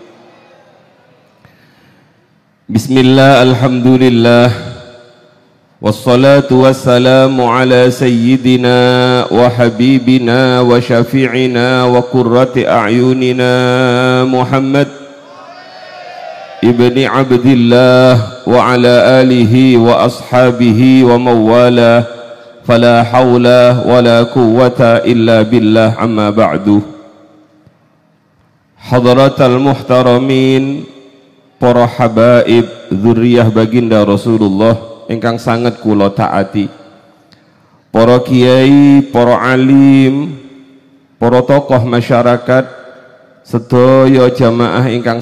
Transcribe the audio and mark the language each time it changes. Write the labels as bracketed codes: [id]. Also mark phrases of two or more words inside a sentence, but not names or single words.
[ar] بسم الله، الحمد لله، والصلاة والسلام على سيدنا وحبيبنا وشفيعنا وقرة أعيننا محمد بن عبد الله وعلى آله وأصحابه ومن والاه فلا حول ولا قوة إلا بالله، أما بعد. حضرات المحترمين, [jv] para habaib dzurriyyah baginda Rasulullah ingkang sangat kula taati, para kiai, para alim, para tokoh masyarakat, sedaya jamaah ingkang